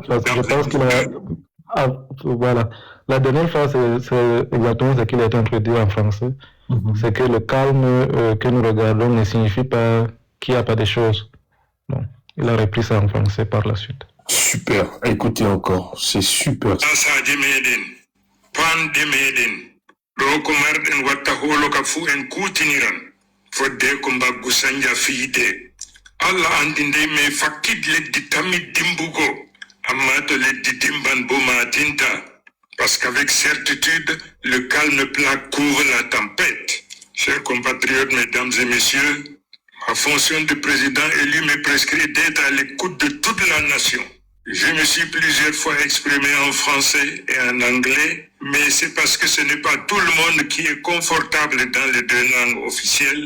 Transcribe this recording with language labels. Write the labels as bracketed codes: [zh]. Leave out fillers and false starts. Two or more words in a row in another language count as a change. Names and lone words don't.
[fr] je pense qu'il a... voilà. La dernière fois, c'est exactement ce qu'il est en train de dire en français. C'est que le calme que nous regardons ne signifie pas qu'il n'y a pas de choses. Non. Il a repris ça en français par la suite. Super. Écoutez encore. C'est super. [ff] Fodde ko mbaggu sanja fiide Allah andi ndey me fakkid leddi tammi dimbugo amma to leddi dimban bo matinta [fr] parce qu'avec certitude le calme plat couvre la tempête. Chers compatriotes, mesdames et messieurs, ma fonction de président élu me prescrit d'être à l'écoute de toute la nation. Je me suis plusieurs fois exprimé en français et en anglais, mais c'est parce que ce n'est pas tout le monde qui est confortable dans les deux langues officielles.